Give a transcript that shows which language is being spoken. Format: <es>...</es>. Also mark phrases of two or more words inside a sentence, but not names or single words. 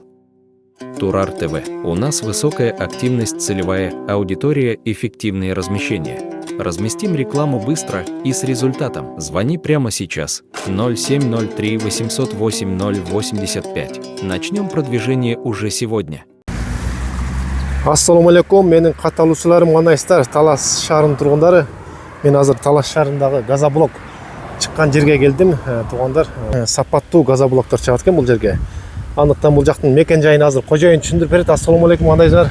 <ru>Турар ТВ. У нас высокая активность, целевая аудитория, эффективные размещения. Разместим рекламу быстро и с результатом. Звони прямо сейчас. 0703 808 085. Начнем продвижение уже сегодня.</ru> <ar>السلام عليكم,</ar> <kk>менің қаталушыларым қандайсыздар?</kk> <ky>Талас шаарынын тургундары. Мен азыр Талас шаарындагы газоблок чыккан жерге келдим. Туугандар, сапаттуу газоблоктор чыгат экен бул жерге. Андыктан бул жактын мекен жайын азыр кожоюн түшүндүрүп берет.</ky> <ar>السلام عليكم,</ar> <ky>кандайсыздар?</ky>